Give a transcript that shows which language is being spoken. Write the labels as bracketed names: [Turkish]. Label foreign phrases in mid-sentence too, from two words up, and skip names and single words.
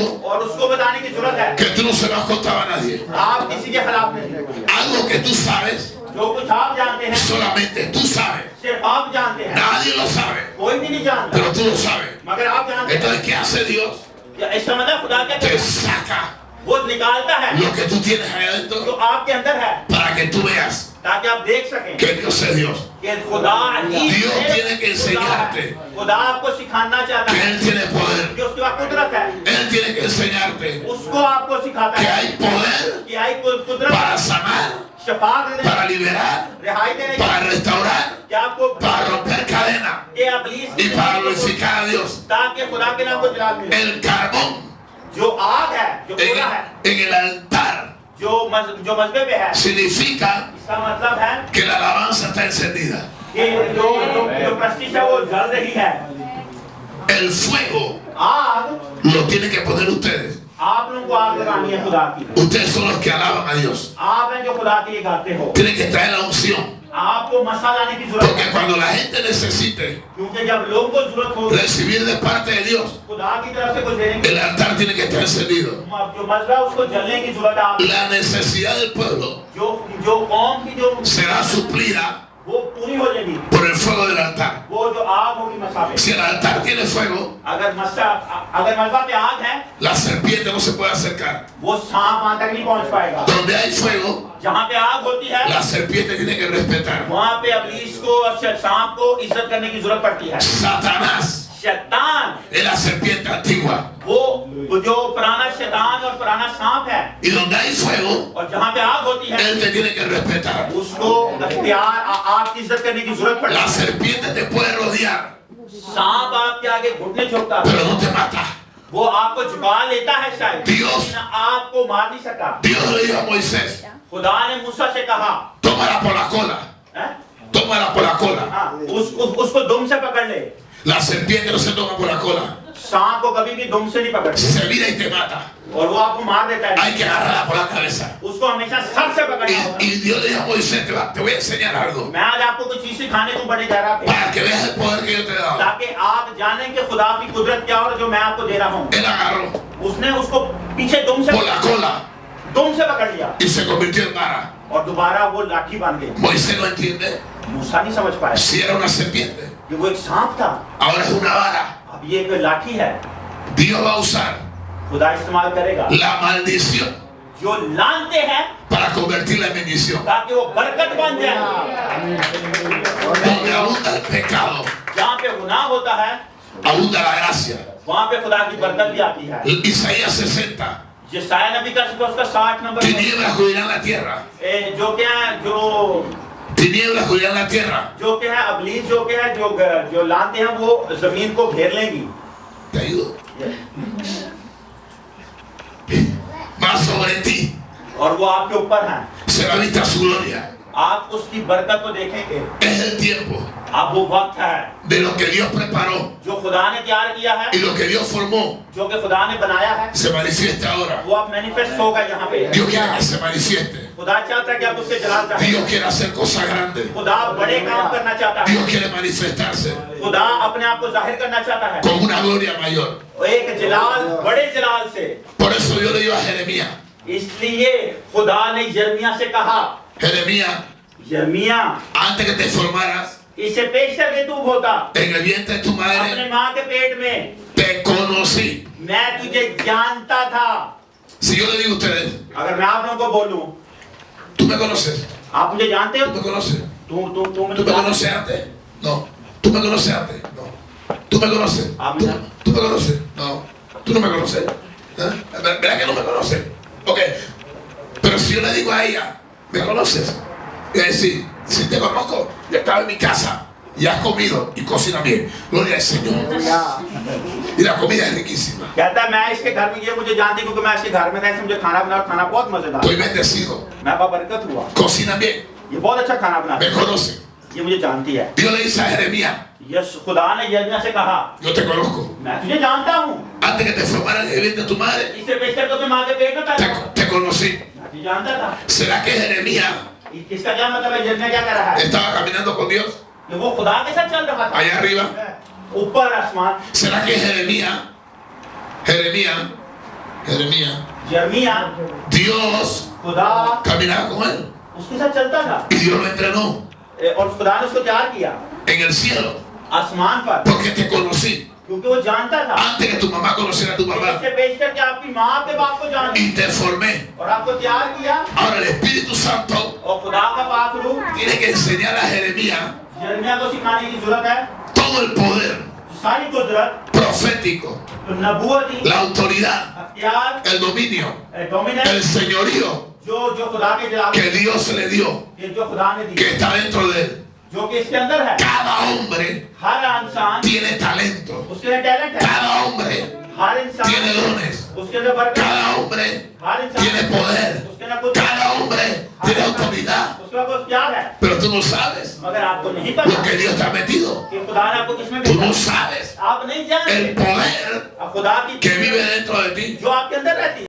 [Urdu] اور اس کو بتانے کی ضرورت ہے. [Spanish] que tú no se lo has contado a nadie. [Urdu] آپ کسی کے خلاف نہیں, [Spanish] Algo que tú sabes, [Urdu] جو کچھ آپ جانتے ہیں [Spanish] solamente tú sabes. [Urdu] صرف آپ جانتے ہیں, [Spanish] Nadie lo sabe, [Urdu] کوئی بھی نہیں جانتا, [Spanish] pero tú lo sabes. [Urdu] مگر آپ جانتے ہیں. [Spanish] Entonces, ¿qué hace Dios? [Urdu] اس کا مطلب خدا کیا [Spanish] Te [Urdu] کرتا ہے? [Spanish] saca [Urdu] وہ نکالتا ہے [Spanish] lo que tú tienes ahí [Urdu] जो [Spanish] adentro [Urdu] آپ کے اندر ہے, [Spanish] para que tú veas [Urdu] تاکہ آپ دیکھ سکیں [Spanish] que Dios es Dios, [Urdu] کہ خدا ہی [Spanish] Dios [Urdu] है, [Spanish] tiene que [Urdu] खुदा [Spanish] enseñarte [Urdu] ہے۔ خدا آپ کو سکھانا چاہتا [Spanish] que [Urdu] है [Spanish] Él tiene poder. [Urdu] کہ اس کے پاس قدرت ہے, [Spanish] Él tiene que enseñarte [Urdu] اس کو آپ کو سکھاتا [Spanish] que [Urdu] है [Spanish] hay poder [Urdu] کہ آئی قدرت [Spanish] para sanar, [Urdu] شفا دینے, [Spanish] para liberar, [Urdu] رہائی دینے کی, [Spanish] para restaurar, [Urdu] کہ آپ کو [Spanish] para romper cadenas [Urdu] کہ ابلیس [Spanish] y para glorificar a Dios. [Urdu] تاکہ خدا کے نام کو جلال ملے. [Spanish] El carbón [Urdu] جو آگ ہے، جو کوئلہ ہے, [Spanish] en el altar [Urdu] جو مذبح پہ ہے, [Spanish] significa [Urdu] اس کا مطلب ہے [Spanish] que la alabanza está encendida. [Urdu] کہ جو پرستش ہے وہ جل رہی ہے. [Spanish] El fuego [Urdu] आग [Spanish] lo tienen que poner ustedes. [Urdu] آپ لوگوں کو آگ لگانی ہے خدا کی. [Spanish] Ustedes son los que alaban a Dios. [Urdu] آپ ہیں جو خدا کے لیے گاتے ہو. [Spanish] Tienen que traer la unción. [Urdu] آپ کو مسح لانے کی ضرورت [Spanish] Porque [Urdu] है, [Spanish] cuando la gente necesite [Urdu] کیونکہ جب لوگوں کو ضرورت ہو [Spanish] recibir de parte de Dios, [Urdu] خدا کی طرف سے کچھ دینے کی, [Spanish] el altar tiene que estar encendido. [Urdu] جو مسئلہ ہے اس کو جلنے کی ضرورت ہے. आप [Spanish] La necesidad del pueblo [Urdu] جو قوم کی جو [Spanish] será suplida [Urdu] وہ پوری ہو جائے گی, [Spanish] por el fuego del altar. [Urdu] وہ جو آگ ہوگی مسح پہ. [Spanish] Si el altar tiene fuego, [Urdu] اگر مسئلہ پہ آگ ہے, [Spanish] la serpiente no se puede acercar. [Urdu] وہ سانپ وہاں تک نہیں پہنچ پائے گا. [Spanish] Donde hay fuego, [Urdu] جہاں پہ آگ ہوتی ہے [Spanish] la serpiente tiene que respetar. [Urdu] وہاں پہ ابلیس کو اور سانپ کو عزت کرنے کی ضرورت پڑتی ہے. [Spanish] Satanás [Urdu] शैतान [Spanish] es la serpiente antigua. [Urdu] وہ جو پرانا شیطان اور پرانا سانپ ہے, [Spanish] Y donde hay fuego, [Urdu] اور جہاں پہ آگ ہوتی ہے [Spanish] él te tiene que respetar. [Urdu] اس کو اختیار آپ کی عزت کرنے کی ضرورت پڑتی [Spanish] La [Urdu] है। [Spanish] serpiente te puede rodear, [Urdu] سانپ آپ کے آگے گھٹنے جھکتا ہے, [Spanish] pero no te mata. [Urdu] وہ آپ کو جھکا لیتا ہے شاید, [Spanish] Dios. [Urdu] لیکن آپ کو مار نہیں سکتا. [Spanish] Dios le dijo a Moisés, [Urdu] خدا نے موسیٰ سے کہا, [Spanish] tómala por la cola, [Urdu] हैं? [Spanish] tómala por la cola. [Urdu] ہاں، اس کو دم سے پکڑ لے. [Spanish] La serpiente no se toma por la cola, [Urdu] سانپ کو کبھی بھی دم سے نہیں پکڑتے [Spanish] se vira y te mata. [Urdu] اور وہ آپ کو مار دیتا ہے. [Spanish] Hay que agarrarla por la cabeza. [Urdu] اس کو ہمیشہ سر سے پکڑنا ہوگا. [Spanish] Y Dios le dijo a Moisés, te voy a enseñar algo [Urdu] میں آج آپ کو کچھ چیز سکھانے کو بڑے جا رہا تھا, [Spanish] para que veas el poder que yo te he dado. [Urdu] تاکہ آپ جانیں کہ خدا کی قدرت کیا اور جو میں آپ کو دے رہا ہوں. [Spanish] Él agarró [Urdu] اس نے اس کو پیچھے دم [Spanish] por la cola [Urdu] سے پکڑ لیا [Spanish] y se convirtió en vara. [Urdu] اور دوبارہ وہ لاٹھی بن گئی. [Spanish] Moisés no entiende [Urdu] موسیٰ نہیں سمجھ پایا [Spanish] si era una serpiente, [Urdu] کہ وہ ایک سانپ تھا, [Spanish] ahora es una vara. [Urdu] اب یہ ایک لاٹھی ہے. [Spanish] Dios va a usar [Urdu] خدا استعمال کرے گا [Spanish] la maldición [Urdu] جو لعنتیں ہیں [Spanish] para convertirla en bendición. [Urdu] تاکہ وہ برکت بن جائے. [Spanish] Donde abunda el pecado, [Urdu] جہاں پہ گناہ ہوتا ہے [Spanish] abunda la gracia. [Urdu] وہاں پہ خدا کی برکت بھی آتی ہے. [Spanish] Isaías 60, [Urdu] یسعیاہ نبی کا اس کا 60 نمبر [Spanish] tinieblas cubrirán la tierra, [Urdu] جو کیا ہے, [Spanish] tinieblas cubrirán la tierra. [Urdu] جو کیا ہے ابلیس جو کیا ہے جو لعنتیں ہیں وہ زمین کو گھیر لیں گی. [Spanish] Te ayudo. Más sobre ti [Urdu] اور وہ آپ کے اوپر ہے, [Spanish] será vista su gloria. [Urdu] آپ اس کی برکت کو دیکھیں گے. [Spanish] Es el tiempo [Urdu] اب وہ وقت ہے [Spanish] de lo que Dios preparó [Urdu] جو خدا نے تیار کیا ہے, [Spanish] y lo que Dios formó [Urdu] جو کہ خدا نے بنایا ہے, [Spanish] se manifieste ahora. [Urdu] وہ اب مینیفیسٹ ہوگا یہاں پہ. [Spanish] Dios quiere que se manifieste. [Urdu] خدا چاہتا ہے کہ آپ اس کے جلال چاہیں. [Spanish] Dios quiere hacer cosas grandes. [Urdu] خدا بڑے کام کرنا چاہتا ہے. [Spanish] Dios quiere manifestarse [Urdu] خدا اپنے آپ کو ظاہر کرنا چاہتا ہے [Spanish] con una gloria mayor. [Urdu] ایک جلال، بڑے جلال سے. [Spanish] Por eso Dios le dijo a Jeremías, [Urdu] اس لیے خدا نے یرمیاہ سے کہا, [Spanish] Jeremías, [Urdu] यिर्मयाह, [Spanish] antes que te formaras [Urdu] اس سے پیشتر کے تو ہوتا [Spanish] en el vientre de tu [Urdu] अपने [Spanish] madre, [Urdu] ماں کے پیٹ میں, [Spanish] te conocí. [Urdu] میں تجھے جانتا تھا. [Spanish] Si yo le digo a ustedes, [Urdu] اگر میں آپ لوگوں کو بولوں, [Spanish] ¿tú me conoces? [Urdu] آپ مجھے جانتے ہو? [Spanish] ¿Tú me conoces? [Urdu] तू [Spanish] ¿Tú [Urdu] मुझे [Spanish] me [Urdu] जानते [Spanish] conoces antes? No. ¿Tú me conoces antes? No. ¿Tú me conoces? ¿Tú me conoces? No. ¿Tú no me conoces? ¿Eh? ¿Verdad que no me conoces? Ok. Pero si yo le digo a ella, ¿me conoces? Y a decir, si te conozco, ya estaba en mi casa y has comido y cocina bien. Gloria al Señor. Y la comida es riquísima. [Urdu] کہتا ہے میں اس کے گھر میں یہ مجھے جانتی کیونکہ میں اس کے گھر میں تھا، اس نے مجھے کھانا بنایا اور کھانا بہت مزیدار. [Spanish] Estoy bendecido. [Urdu] میں برکت ہوا. [Spanish] Cocina bien. [Urdu] یہ بہت اچھا کھانا بناتا [Spanish] Me [Urdu] है। [Spanish] conoce. [Urdu] یہ مجھے جانتی ہے. [Spanish] Dios le dice a Jeremías, [Urdu] یس خدا نے یرمیاہ سے کہا, [Spanish] yo te conozco. [Urdu] میں تجھے جانتا ہوں. [Spanish] Antes que te formaras en el vientre de tu madre, [Urdu] اس سے پیشتر کو اپنے ماں کے پیٹ میں پیدا ہوا. [Spanish] te conocí. [Urdu] میں تجھے جانتا تھا. [Spanish] ¿Será que Jeremías [Urdu] اس کا کیا مطلب ہے؟ یرمیاہ کیا کر رہا ہے? [Spanish] estaba caminando con Dios [Urdu] کہ وہ خدا کے ساتھ چل رہا تھا. [Spanish] allá arriba? [Urdu] اوپر آسمان. [Spanish] ¿Será que Jeremías, [Urdu] यिर्मयाह, [Spanish] Dios [Urdu] खुदा [Spanish] caminaba con él [Urdu] اس کے ساتھ چلتا تھا [Spanish] y Dios lo entrenó [Urdu] اور خدا نے اس کو تیار کیا [Spanish] en el cielo? [Urdu] آسمان پر, [Spanish] Porque te conocí [Urdu] کیونکہ وہ جانتا تھا [Spanish] antes que tu mamá conociera a tu papá [Urdu] اس سے پیشتر کہ آپ کی ماں آپ کے باپ کو جانے [Spanish] y te formé. [Urdu] اور آپ کو تیار کیا. [Spanish] Ahora el Espíritu Santo [Urdu] اور خدا کا پاک روح [Spanish] tiene que enseñar a Jeremías [Urdu] یرمیاہ کو سکھانے کی ضرورت ہے [Spanish] todo el poder [Urdu] ساری قدرت, [Spanish] profético, [Urdu] नबूवती, [Spanish] la autoridad, [Urdu] अख्तियार, [Spanish] el dominio, el [Urdu] डोमिनेंस [Spanish] señorío [Urdu] جو خدا کے جلال [Spanish] que Dios le dio, [Urdu] یہ جو خدا نے [Spanish] que [Urdu] दी, [Spanish] está dentro de él. [Urdu] جو کہ اس کے اندر ہے. [Spanish] Cada hombre [Urdu] ہر انسان [Spanish] tiene talento, [Urdu] اس کے اندر ٹیلنٹ ہے. [Spanish] cada hombre [Urdu] ہر انسان [Spanish] tiene dones, [Urdu] اس کے اندر برکت ہے. [Spanish] cada hombre [Urdu] ہر انسان [Spanish] tiene poder, [Urdu] اس کے اندر کچھ [Spanish] cada hombre tiene autoridad. [Urdu] اس کا کچھ پیار ہے, [Spanish] Pero tú no sabes [Urdu] مگر آپ کو نہیں [Spanish] lo [Urdu] पता [Spanish] que Dios te ha metido. [Urdu] کہ خدا نے آپ کو کس میں [Spanish] Tú no [Urdu] भेजा। [Spanish] sabes [Urdu] آپ نہیں جانتے [Spanish] el poder [Urdu] خدا کی [Spanish] que vive dentro de ti. [Urdu] جو آپ کے اندر رہتی ہے.